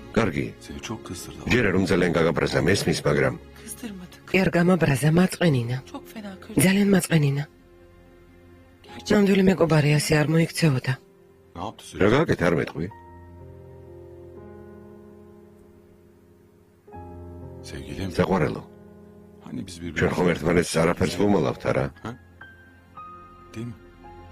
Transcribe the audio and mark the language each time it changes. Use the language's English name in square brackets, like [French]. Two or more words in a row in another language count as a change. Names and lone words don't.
[Georgian] კარგი. [Turkish] Seni çok kızdırdı. [Georgian] ჯერა რომ ძალიან გაგაბრაზა მესმის, მაგრამ კი არ გამაბრაზა მაწყენინა. ძალიან მაწყენინა. ნამდვილი მეგობარი ასე არ მოიქცეოდა. [Turkish] Ne yaptı [Georgian] რა [Turkish] söyle. [Georgian] გააკეთა არ მეტყვი? [Turkish] Sevgilim. [Georgian] საყვარელო, [Turkish] Hani biz [Georgian] ჩვენ [Turkish] birbirimize. [Georgian] ხომ ერთმანეთს არაფერს ვუმალავთ, არა? [Turkish] Değil mi?